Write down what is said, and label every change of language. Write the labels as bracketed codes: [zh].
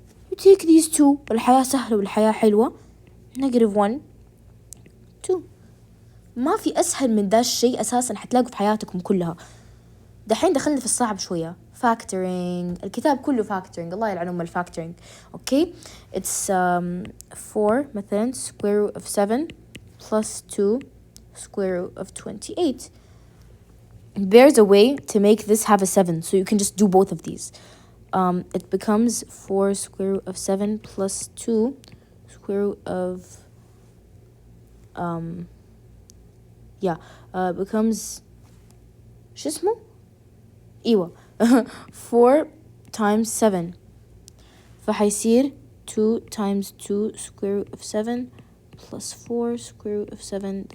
[en] You take these two, [ar] والحياة سهلة والحياة حلوة. [en] negative 1 2. [ar] ما في أسهل من ده الشيء أساسا حتلاقوا في حياتكم كلها. دحين دخلنا في الصعب شوية. factoring. الكتاب كله factoring. الله يلعن الفactoring. [en] Okay, it's 4 مثلا square root of 7 plus 2 square root of 28. There's a way to make this have a 7, so you can just do both of these. It becomes 4 square root of 7 plus 2 square root of becomes [ar] شو اسمه؟ ايوه [en] 4 times 7 فحيصير 2 times 2 square root of 7 plus 4 square root of 7.